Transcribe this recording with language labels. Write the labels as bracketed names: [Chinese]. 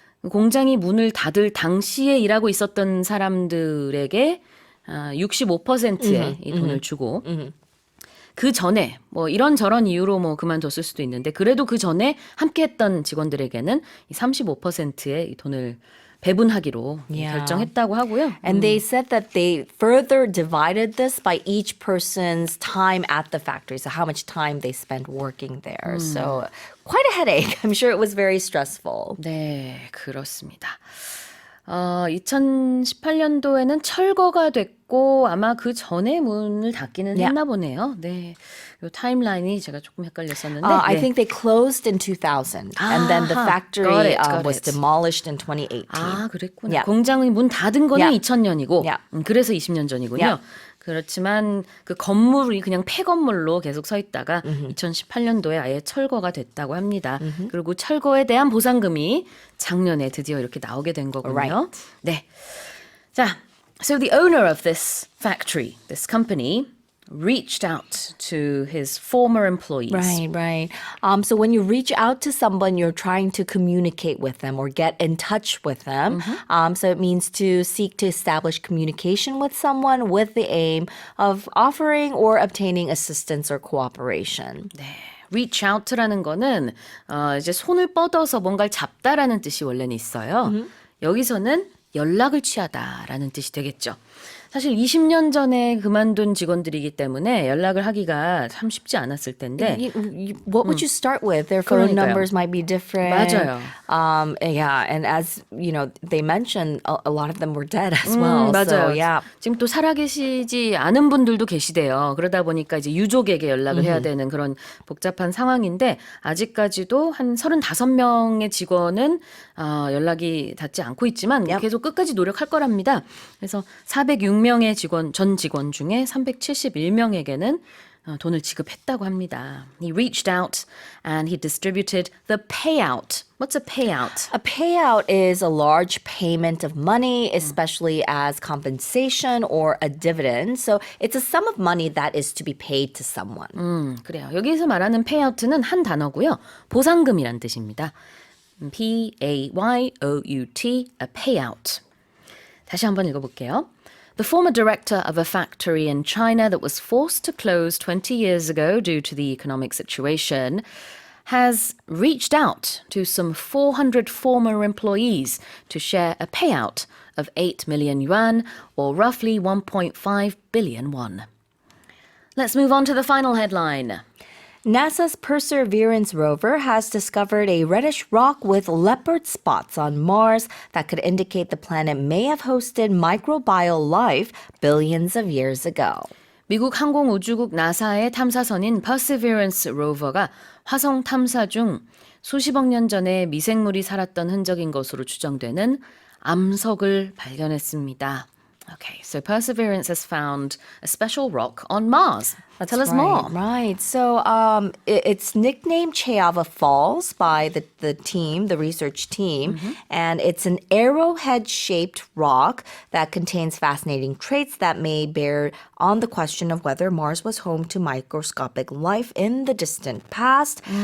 [Korean] 공장이 문을 닫을 당시에 일하고 있었던 사람들에게 65%의 이 돈을 주고 그 전에 뭐 이런저런 이유로 그만뒀을 수도 있는데 그래도 그 전에 함께했던 직원들에게는 이 35%의 이 돈을 배분하기로 결정했다고 하고요. [English] And they said that they further divided this by each person's time at the factory. So how much time they spent working there. So quite a headache. I'm sure it was very stressful. [Korean] 네, 그렇습니다. 2018년도에는 철거가 됐고 아마 그 전에 문을 닫기는 했나 보네요. 네. 요 타임라인이 제가 조금 헷갈렸었는데. [English] I think they closed in 2000 and then the factory got was it. demolished in 2018. [Korean] 그랬구나. [English] Yeah. [Korean] 공장이 문 닫은 거는 [English] Yeah. [Korean] 2000년이고 [English] Yeah. [Korean] 그래서 20년 전이군요. [English] Yeah. [Korean] 그렇지만 그 건물이 그냥 폐건물로 계속 서 있다가 2018년도에 아예 철거가 됐다고 합니다. 그리고 철거에 대한 보상금이 작년에 드디어 이렇게 나오게 된 거군요. [English] Right. [Korean] 네. 자, [English] so the owner of this factory, this company, reached out to his former employees. Right, right. So when you reach out to someone, you're trying to communicate with them or get in touch with them. So it means to seek to establish communication with someone with the aim of offering or obtaining assistance or cooperation. [Korean] reach out라는 거는 이제 손을 뻗어서 뭔가를 잡다라는 뜻이 원래는 있어요. 여기서는 연락을 취하다라는 뜻이 되겠죠. 사실 20년 전에 그만둔 직원들이기 때문에 연락을 하기가 참 쉽지 않았을 텐데. [English] What would you start with? Their phone [Korean] 그러니까요. [English] numbers might be different. [Korean] 맞아요. [English] Yeah, and as you know, they mentioned a lot of them were dead as well. [Korean] 맞아요. [English] So, yeah. [Korean] 지금 또 살아계시지 않은 분들도 계시대요. 그러다 보니까 이제 유족에게 연락을 해야 되는 그런 복잡한 상황인데 아직까지도 한 35명의 직원은 연락이 닿지 않고 있지만 계속 끝까지 노력할 거랍니다. 그래서 406명의 전 직원 중에 371명에게는 돈을 지급했다고 합니다. [English] He reached out and he distributed the payout. What's a payout? A payout is a large payment of money, especially as compensation or a dividend. So it's a sum of money that is to be paid to someone. [Korean] 그래요. 여기서 말하는 payout는 한 단어고요. 보상금이란 뜻입니다. P-A-Y-O-U-T, a payout. 다시 한번 읽어볼게요. [English] The former director of a factory in China that was forced to close 20 years ago due to the economic situation has reached out to some 400 former employees to share a payout of 8 million yuan, or roughly 1.5 billion won. Let's move on to the final headline. NASA's Perseverance rover has discovered a reddish rock with leopard spots on Mars that could indicate the planet may have hosted microbial life billions of years ago. [Korean] 미국 항공우주국 나사의 탐사선인 Perseverance 로버가 화성 탐사 중 수십억 년 전에 미생물이 살았던 흔적인 것으로 추정되는 암석을 발견했습니다. [English] Okay, so Perseverance has found a special rock on Mars. Tell us more. Right. So it's nicknamed Cheava Falls by the team, the research team. And it's an arrowhead-shaped rock that contains fascinating traits that may bear on the question of whether Mars was home to microscopic life in the distant past.